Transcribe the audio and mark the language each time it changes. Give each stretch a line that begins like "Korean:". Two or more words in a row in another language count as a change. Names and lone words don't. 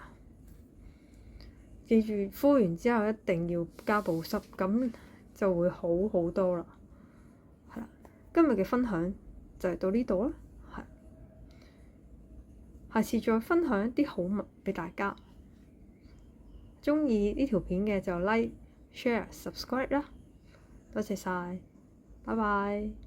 Cantonese: 記住敷完之後一定要加保濕，咁就會好好多啦。係啦，今日嘅分享就係到呢度啦。係，下次再分享一啲好物俾大家。鍾意呢條片嘅就
English: like、share、subscribe
Cantonese: 啦。多謝晒，拜拜。